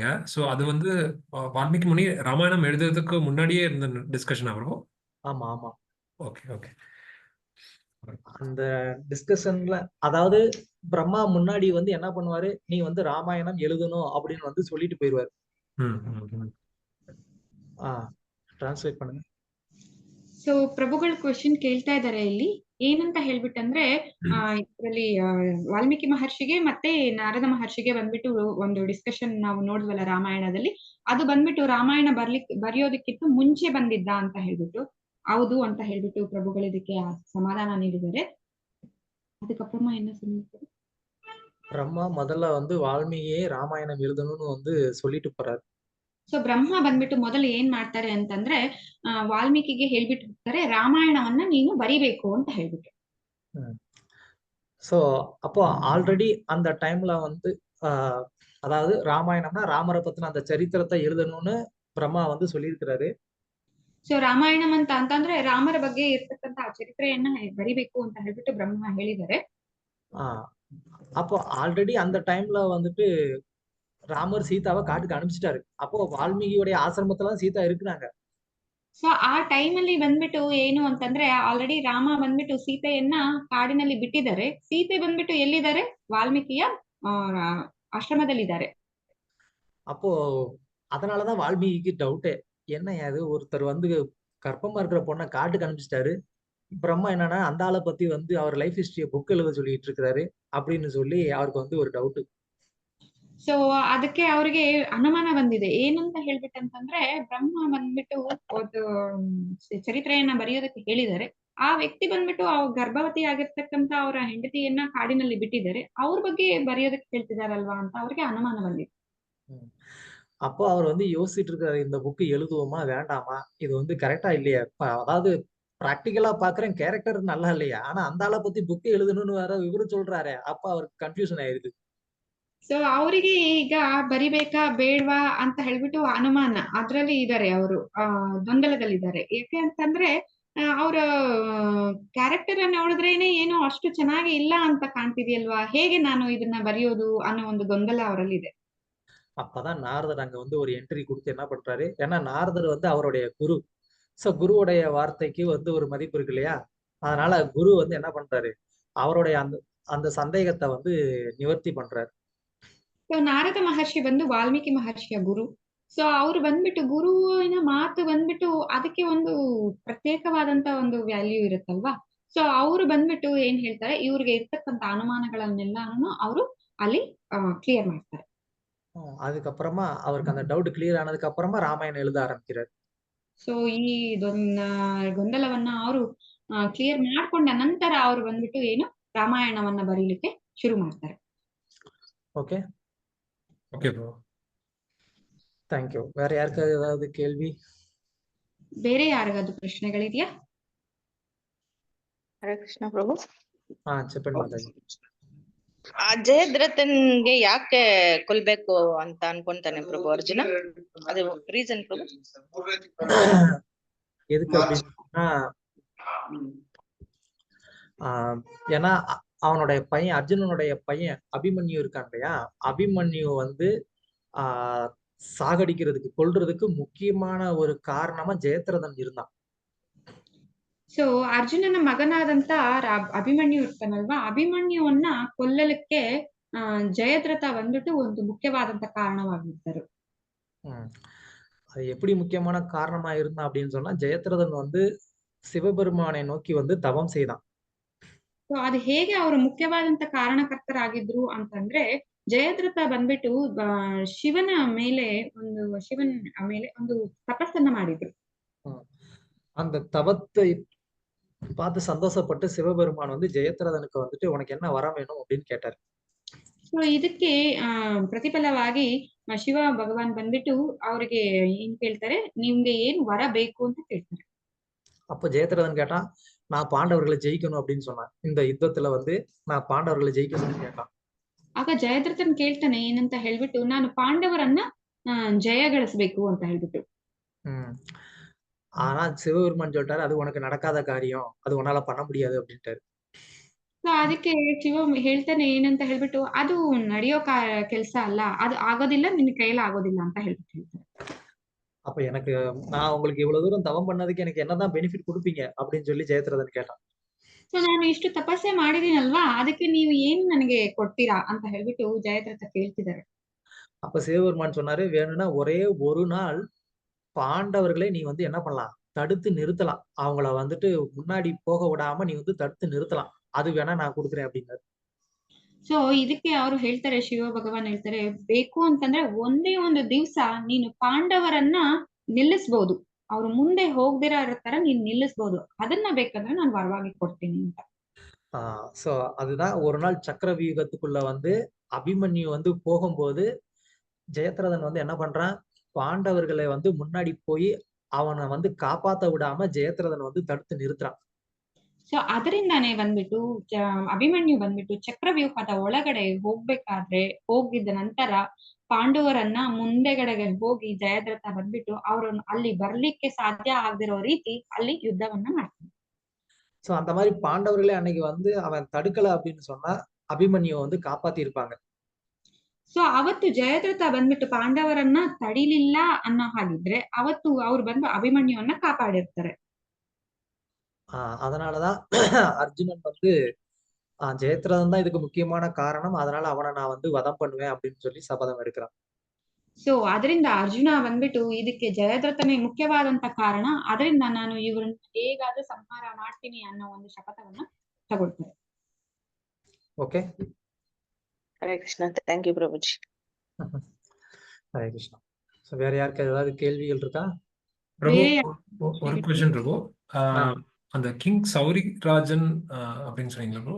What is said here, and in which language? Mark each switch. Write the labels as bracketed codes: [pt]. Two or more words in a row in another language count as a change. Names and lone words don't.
[ta] சோ அது வந்து வால்மீகி முனி ராமாயணம் எழுதுறதுக்கு முன்னாடியே இருந்த டிஸ்கஷனா பிரபு? ஆமா ஆமா. [en] okay okay. [ta] அந்த டிஸ்கஷன்ல அதாவது பிரம்மா முன்னாடி வந்து என்ன பண்ணுவாரு, நீ வந்து ராமாயணம் எழுதணும் அப்படின்னு வந்து சொல்லிட்டு போயிருவாரு. ಟ್ರಾನ್ಸ್ಲೇಟ್ பண்ணுங்க. [kn] ಸೊ ಪ್ರಭುಗಳ ಕ್ವಶನ್ ಕೇಳ್ತಾ ಇದ್ದಾರೆ ಇಲ್ಲಿ ಏನಂತ ಹೇಳ್ಬಿಟ್ಟಂದ್ರೆ ಇದರಲ್ಲಿ ವಾಲ್ಮೀಕಿ ಮಹರ್ಷಿಗೆ ಮತ್ತೆ ನಾರದ ಮಹರ್ಷಿಗೆ ಬಂದ್ಬಿಟ್ಟು ಒಂದು ಡಿಸ್ಕಷನ್ ನಾವು ನೋಡಿದ್ವಲ್ಲ ರಾಮಾಯಣದಲ್ಲಿ, ಅದು ಬಂದ್ಬಿಟ್ಟು ರಾಮಾಯಣ ಬರೆಯೋದಕ್ಕಿಂತ ಮುಂಚೆ ಬಂದಿದ್ದ ಅಂತ ಹೇಳ್ಬಿಟ್ಟು ಹೌದು ಅಂತ ಹೇಳ್ಬಿಟ್ಟು ಪ್ರಭುಗಳು ಇದಕ್ಕೆ ಸಮಾಧಾನ ನೀಡಿದ್ದಾರೆ. [ta] அதுக்கப்புறமா என்ன சொன்னீங்க? பிரம்மா முதல்ல வந்து வால்மீகியே ராமாயணம் எழுதணும்னு வந்து சொல்லிட்டு போறாரு. [kn] ಸೊ ಬ್ರಹ್ಮ ಬಂದ್ಬಿಟ್ಟು ಮೊದಲು ಏನ್ ಮಾಡ್ತಾರೆ ಅಂತಂದ್ರೆ ವಾಲ್ಮೀಕಿಗೆ ಹೇಳ್ಬಿಟ್ಟು ಹೋಗ್ತಾರೆ ರಾಮಾಯಣವನ್ನ ನೀನು ಬರಿಬೇಕು ಅಂತ ಹೇಳ್ಬಿಟ್ಟು. [ta] சோ அப்போ ஆல்ரெடி அந்த டைம்ல வந்து அதாவது ராமாயணம்னா ராமரை பத்தின அந்த சரித்திரத்தை எழுதணும்னு பிரம்மா வந்து சொல்லியிருக்கிறாரு. [kn] ಸೊ ರಾಮಾಯಣಂ ಅಂತಂದ್ರೆ ರಾಮರ ಬಗ್ಗೆ ಇರ್ತಕ್ಕಂತ ಚರಿತ್ರೆಯನ್ನ ಬರಿಬೇಕು ಅಂತ ಹೇಳ್ಬಿಟ್ಟು ಬ್ರಹ್ಮ ಹೇಳಿದ್ದಾರೆ. [ta] அப்போ ஆல்ரெடி அந்த டைம்ல வந்துட்டு ராமர் சீதாவை காட்டுக்கு அனுப்பிச்சிட்டாரு. அப்போ வால்மீகியோடைய ஆசிரமத்துல சீதா இருக்கிறாங்க. [kn] ಸೊ ಆ ಟೈಮ್ ಅಲ್ಲಿ ಬಂದ್ಬಿಟ್ಟು ಏನು ಅಂತಂದ್ರೆ ಆಲ್ರೆಡಿ ರಾಮ ಬಂದ್ಬಿಟ್ಟು ಸೀತೆಯನ್ನ ಕಾಡಿನಲ್ಲಿ ಬಿಟ್ಟಿದ್ದಾರೆ. ಸೀತೆ ಬಂದ್ಬಿಟ್ಟು ಎಲ್ಲಿದ್ದಾರೆ? ವಾಲ್ಮೀಕಿಯ ಆಶ್ರಮದಲ್ಲಿದ್ದಾರೆ. [ta] அப்போ அதனாலதான் வால்மீகிக்கு டவுட்டே, என்ன அது ஒருத்தர் வந்து கர்ப்பமா இருக்கிற பொண்ணை காட்டுக்கு அனுப்பிச்சிட்டாரு, பிரம்மா என்னன்னா அந்த ஆளை பத்தி வந்து அவர் [en] life history book [ta] எழுத சொல்லிட்டு இருக்கிறாரு அப்படின்னு சொல்லி அவருக்கு வந்து ஒரு டவுட். [kn] ಸೊ ಅದಕ್ಕೆ ಅವ್ರಿಗೆ ಅನುಮಾನ ಬಂದಿದೆ. ಏನಂತ ಹೇಳ್ಬಿಟ್ಟಂತಂದ್ರೆ ಬ್ರಹ್ಮ ಬಂದ್ಬಿಟ್ಟು ಒಂದು ಚರಿತ್ರೆಯನ್ನ ಬರೆಯೋದಕ್ಕೆ ಹೇಳಿದ್ದಾರೆ. ಆ ವ್ಯಕ್ತಿ ಬಂದ್ಬಿಟ್ಟು ಗರ್ಭವತಿ ಆಗಿರ್ತಕ್ಕಂತ ಅವರ ಹೆಂಡತಿಯನ್ನ ಕಾಡಿನಲ್ಲಿ ಬಿಟ್ಟಿದ್ದಾರೆ, ಅವ್ರ ಬಗ್ಗೆ ಬರೆಯೋದಕ್ಕೆ ಹೇಳ್ತಿದಾರಲ್ವಾ ಅಂತ ಅವ್ರಿಗೆ ಅನುಮಾನ ಬಂದಿದೆ. [ta] அப்போ அவர் வந்து யோசிச்சுட்டு இருக்காரு, இந்த புக்கு எழுதுவோமா வேண்டாமா, இது வந்து கரெக்டா இல்லையா, அதாவது பிராக்டிக்கலா பாக்குறேன் கேரக்டர் நல்லா இல்லையா, ஆனா அந்த ஆளை பத்தி புக்கு எழுதணும்னு வேற விவரம் சொல்றாரு. அப்ப அவருக்கு கன்ஃபியூஷன் ஆயிருது. [kn] ಸೊ ಅವರಿಗೆ ಈಗ ಬರಿಬೇಕಾ ಬೇಡ್ವಾ ಅಂತ ಹೇಳ್ಬಿಟ್ಟು ಅನುಮಾನ ಅದ್ರಲ್ಲಿ ಇದ್ದಾರೆ, ಅವರು ಗೊಂದಲದಲ್ಲಿದ್ದಾರೆ. ಯಾಕೆ ಅಂತಂದ್ರೆ ಅವರ ಕ್ಯಾರೆಕ್ಟರ್ ಅನ್ನ ನೋಡಿದ್ರೇನೆ ಏನೋ ಅಷ್ಟು ಚೆನ್ನಾಗಿ ಇಲ್ಲ ಅಂತ ಕಾಣ್ತಿದೆಯಲ್ವಾ, ಹೇಗೆ ನಾನು ಇದನ್ನ ಬರೆಯೋದು ಅನ್ನೋ ಒಂದು ಗೊಂದಲ ಅವರಲ್ಲಿದೆ. [ta] அப்பதான் நாரதர் அங்க வந்து ஒரு என்ட்ரி கொடுத்து என்ன பண்றாரு, ஏன்னா நாரதர் வந்து அவருடைய குரு. சோ குருவுடைய வார்த்தைக்கு வந்து ஒரு மதிப்பு இருக்கு இல்லையா, அதனால குரு வந்து என்ன பண்றாரு, அவருடைய அந்த சந்தேகத்தை வந்து நிவர்த்தி பண்றாரு. [kn] ಸೊ ನಾರದ ಮಹರ್ಷಿ ಬಂದು ವಾಲ್ಮೀಕಿ ಮಹರ್ಷಿಯ ಗುರು. ಸೊ ಅವ್ರು ಬಂದ್ಬಿಟ್ಟು ಗುರುವಿನ ಮಾತು ಬಂದ್ಬಿಟ್ಟು ಅದಕ್ಕೆ ಒಂದು ಪ್ರತ್ಯೇಕವಾದಂತ ಒಂದು ವ್ಯಾಲ್ಯೂ ಇರುತ್ತಲ್ವಾ. ಸೊ ಅವರು ಬಂದ್ಬಿಟ್ಟು ಏನ್ ಹೇಳ್ತಾರೆ, ಇವ್ರಿಗೆ ಇರ್ತಕ್ಕಂತ ಅನುಮಾನಗಳನ್ನೆಲ್ಲಾನು ಅವರು ಅಲ್ಲಿ ಕ್ಲಿಯರ್ ಮಾಡ್ತಾರೆ. [ta] அதுக்கப்புறமா அவருக்கு அந்த டவுட் கிளியர் ஆனதுக்கு அப்புறமா ராமாயணம் எழுத ஆரம்பிக்கிறார். [kn] ಸೊ ಈ ಗೊಂದಲವನ್ನ ಅವರು ಕ್ಲಿಯರ್ ಮಾಡ್ಕೊಂಡ ನಂತರ ಅವರು ಬಂದ್ಬಿಟ್ಟು ಏನು ರಾಮಾಯಣವನ್ನ ಬರೀಲಿಕ್ಕೆ ಶುರು ಮಾಡ್ತಾರೆ. [ta] ஓகே [en] okay bro, thank you. [ta] வேற யாருக்காவது ஏதாவது கேள்வி? [kn] ಬೇರೆ ಯಾರಿಗಾದ್ರು ಪ್ರಶ್ನೆಗಳಿದೆಯಾ? ಹರೇ ಕೃಷ್ಣ ಪ್ರಭು. చెప్పండి ಮಾತಾಡಿ. ಆ ಜಯದ್ರಥನ್ಗೆ ಯಾಕೆ ಕೊಲ್ಬೇಕು ಅಂತ ಅನ್ಕೊಂತಾನೆ ಪ್ರಭು ಅರ್ಜುನ? ಅದು ರೀಸನ್ ಪ್ರಭು? [ta] எதுக்கு அப்படின்னா, ஏன்னா அவனுடைய பையன் அர்ஜுனனுடைய பையன் அபிமன்யு இருக்கான் இல்லையா, அபிமன்யு வந்து சாகடிக்கிறதுக்கு கொல்றதுக்கு முக்கியமான ஒரு காரணமா ஜெயத்ரதன் இருந்தான். [kn] ಸೊ ಅರ್ಜುನನ ಮಗನಾದಂತ ಅಭಿಮನ್ಯು ಇರ್ತಾನಲ್ವಾ, ಅಭಿಮನ್ಯುವನ್ನ ಕೊಲ್ಲಲಿಕ್ಕೆ ಜಯದ್ರಥ ಬಂದ್ಬಿಟ್ಟು ಒಂದು ಮುಖ್ಯವಾದಂತ ಕಾರಣವಾಗಿರ್ತಾರೆ. [ta] அது எப்படி முக்கியமான காரணமா இருந்தான் அப்படின்னு சொன்னா, ஜெயத்ரதன் வந்து சிவபெருமானை நோக்கி வந்து தவம் செய்தான். [kn] ಸೊ ಅದು ಹೇಗೆ ಅವರು ಮುಖ್ಯವಾದಂತ ಕಾರಣಕರ್ತರಾಗಿದ್ರು ಅಂತಂದ್ರೆ, ಜಯದ್ರಥ ಬಂದ್ಬಿಟ್ಟು ಶಿವನ ಮೇಲೆ ಒಂದು ತಪಸ್ಸನ್ನ ಮಾಡಿದ್ರು. [ta] அந்த தவத்தை பார்த்து சந்தோஷப்பட்டு சிவபெருமான் வந்து ஜெயத்ரதனுக்கு வந்துட்டு உனக்கு என்ன வரம் வேணும் அப்படின்னு கேட்டாரு. [kn] ಸೊ ಇದಕ್ಕೆ ಪ್ರತಿಫಲವಾಗಿ ಶಿವ ಭಗವಾನ್ ಬಂದ್ಬಿಟ್ಟು ಅವ್ರಿಗೆ ಏನ್ ಕೇಳ್ತಾರೆ, ನಿಮ್ಗೆ ಏನ್ ವರ ಬೇಕು ಅಂತ ಕೇಳ್ತಾರೆ. [ta] அப்ப ஜெயத்ரதன் கேட்டான், நான் பாண்டவர்களை ஜெயிக்கணும் அப்படின்னு சொன்னான். இந்த யுத்தத்துல வந்து நான் பாண்டவர்களை ஜெயிக்கணும்னு கேட்டான். [kn] ಆಗ ಜಯದ್ರಥನ್ ಕೇಳ್ತಾನೆ ಏನಂತ ಹೇಳ್ಬಿಟ್ಟು, ನಾನು ಪಾಂಡವರನ್ನ ಜಯಗಳಿಸ್ಬೇಕು ಅಂತ ಹೇಳ್ಬಿಟ್ಟು. [ta] ஆனா சிவபெருமான் சொல்லிட்டாரு, அது உனக்கு நடக்காத காரியம், அது உன்னால பண்ண முடியாது அப்படின்ட்டாரு. [kn] ಸೊ ಅದಕ್ಕೆ ಶಿವ ಹೇಳ್ತಾನೆ ಏನಂತ ಹೇಳ್ಬಿಟ್ಟು, ಅದು ನಡೆಯೋ ಕೆಲ್ಸ ಅಲ್ಲ, ಅದು ಆಗೋದಿಲ್ಲ, ನಿನ್ ಕೈಯಲ್ಲಿ ಆಗೋದಿಲ್ಲ ಅಂತ ಹೇಳ್ಬಿಟ್ಟು ಹೇಳ್ತಾರೆ. [ta] அப்ப எனக்கு நான் உங்களுக்கு இவ்வளவு தூரம் தவம் பண்ணதுக்கு எனக்கு என்னதான் பெனிஃபிட் கொடுப்பீங்க அப்படின்னு சொல்லி ஜெயத்ரதன் கேட்டான். [kn] ಸೊ ನಾನು ಇಷ್ಟು ತಪಸ್ಸೆ ಮಾಡಿದೀನಲ್ವಾ, ಅದಕ್ಕೆ ನೀವು ಏನ್ ನನಗೆ ಕೊಡ್ತೀರಾ ಅಂತ ಹೇಳ್ಬಿಟ್ಟು ಜಯದ್ರಥ ಕೇಳ್ತಿದ್ದಾರೆ. [ta] அப்ப சிவபெருமான் சொன்னாரு, வேணும்னா ஒரே ஒரு நாள் பாண்டவர்களை நீ வந்து என்ன பண்ணலாம், தடுத்து நிறுத்தலாம். அவங்கள வந்துட்டு முன்னாடி போக விடாம நீ வந்து தடுத்து நிறுத்தலாம், அது வேணா நான் கொடுக்குறேன் அப்படின்னாரு. [kn] ಸೊ ಇದಕ್ಕೆ ಅವರು ಹೇಳ್ತಾರೆ, ಶಿವ ಭಗವಾನ್ ಹೇಳ್ತಾರೆ, ಬೇಕು ಅಂತಂದ್ರೆ ಒಂದೇ ಒಂದು ದಿವ್ಸ ನೀನು ಪಾಂಡವರನ್ನ ನಿಲ್ಲಿಸ್ಬಹುದು, ಅವ್ರು ಮುಂದೆ ಹೋಗ್ದಿರೋ ತರ ನೀನ್ ನಿಲ್ಲಿಸ್ಬಹುದು, ಅದನ್ನ ಬೇಕಂದ್ರೆ ನಾನು ವರವಾಗಿ ಕೊಡ್ತೀನಿ ಅಂತ. [ta] சோ அதுதான் ஒரு நாள் சக்கர வியூகத்துக்குள்ள வந்து அபிமன்யு வந்து போகும்போது ஜெயத்ரதன் வந்து என்ன பண்றான், பாண்டவர்களை வந்து முன்னாடி போய் அவனை வந்து காப்பாத்த விடாம ஜெயத்ரதன் வந்து தடுத்து நிறுத்துறான். [kn] ಸೊ ಅದರಿಂದಾನೇ ಬಂದ್ಬಿಟ್ಟು ಅಭಿಮನ್ಯು ಬಂದ್ಬಿಟ್ಟು ಚಕ್ರವ್ಯೂಹದ ಒಳಗಡೆ ಹೋಗಿದ್ದ ನಂತರ ಪಾಂಡವರನ್ನ ಮುಂದೆಗಡೆಗೆ ಹೋಗಿ ಜಯದ್ರಥ ಬಂದ್ಬಿಟ್ಟು ಅವ್ರನ್ನ ಅಲ್ಲಿ ಬರ್ಲಿಕ್ಕೆ ಸಾಧ್ಯ ಆಗದಿರೋ ರೀತಿ ಅಲ್ಲಿ ಯುದ್ಧವನ್ನ ಮಾಡ್ತಾನೆ. [ta] சோ அந்த மாதிரி பாண்டவர்களே அன்னைக்கு வந்து அவன் தடுக்கல அப்படின்னு சொன்னா அபிமன்யு வந்து காப்பாத்தி இருப்பாங்க. [kn] ಸೊ ಅವತ್ತು ಜಯದ್ರಥ ಬಂದ್ಬಿಟ್ಟು ಪಾಂಡವರನ್ನ ತಡಿಲಿಲ್ಲ ಅನ್ನೋ ಹಾಗಿದ್ರೆ ಅವತ್ತು ಅವ್ರು ಬಂದು ಅಭಿಮನ್ಯುವನ್ನ ಕಾಪಾಡಿರ್ತಾರೆ. [ta] அதனாலதான் அர்ஜுனன் வந்து ஜெயத்ரதன் தான் இதுக்கு முக்கியமான காரணம், அதனால அவனை நான் வந்து வதம் பண்ணுவேன் அப்படின்னு சொல்லி சபதம் எடுக்கிறான். [kn] ಸೊ ಅದರಿಂದ ಅರ್ಜುನ ಬಂದ್ಬಿಟ್ಟು ಇದಕ್ಕೆ ಜಯದ್ರಥನೇ ಮುಖ್ಯವಾದಂತ ಕಾರಣ, ಅದರಿಂದ ನಾನು ಇವ್ರನ್ನ ಹೇಗಾದ್ರೂ ಸಂಹಾರ ಮಾಡ್ತೀನಿ ಅನ್ನೋ ಒಂದು ಶಪಥವನ್ನ ತಗೊಳ್ತಾರೆ. [ta] ஓகே, ஹரே கிருஷ்ணா. தேங்க்யூ பிரபுஜி. ஹரே கிருஷ்ணா. சோ வேற யாருக்கு ஏதாவது கேள்விகள் இருக்கா? பிரபு, ஒரு கொஸ்டின் பிரபு. அந்த கிங் சௌரிராஜன் அப்படின்னு சொன்னீங்களா ப்ரோ?